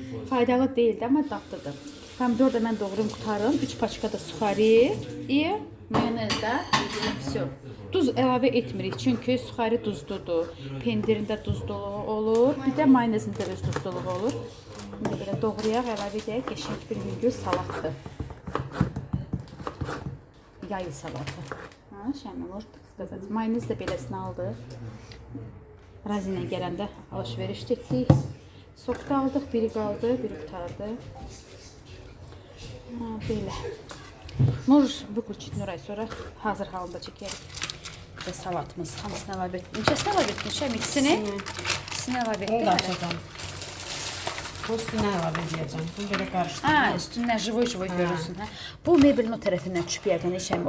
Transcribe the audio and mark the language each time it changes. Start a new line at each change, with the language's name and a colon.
Azerbaijani: Faydalı değildi ama tatlıdır. Pomidor da mən doğrayım qutarım. 3 paçka da suxari
Russian: и
Azerbaijani: mayonez də.
Russian: Все.
Azerbaijani: Duz əlavə etmirik çünki suxari duzludur. Pendirində duzluluğu olur. Bir də mayonezində öz duzluluğu olur. İndi belə doğrayaq, əlavə edək. Qəşəng bir yüngül salatdır. Yayı salatı. Ha, Şəmi,
Russian: можно сказать.
Azerbaijani: Mayonez də beləsini aldı. Razinə gələndə alış-veriş etdik. Sok da aldıq, biri qaldı, biri qutardı. Ha, belə.
Russian: Можешь выключить
Azerbaijani: Nuray, sonra hazır halında çəkərik. Və salatımız hamısını əlavə etdik. Neçəsini əlavə etdik Şəmi? İkisini əlavə etdik. Onu da açacağım. Bu üstüne əlavə edəcəm. Bunu belə qarışdırdım. Ha, üstündən
Russian: живой
Azerbaijani: görürsün. Hə? Bu mebelin o tərəfindən düşüb yəqin Şəmi.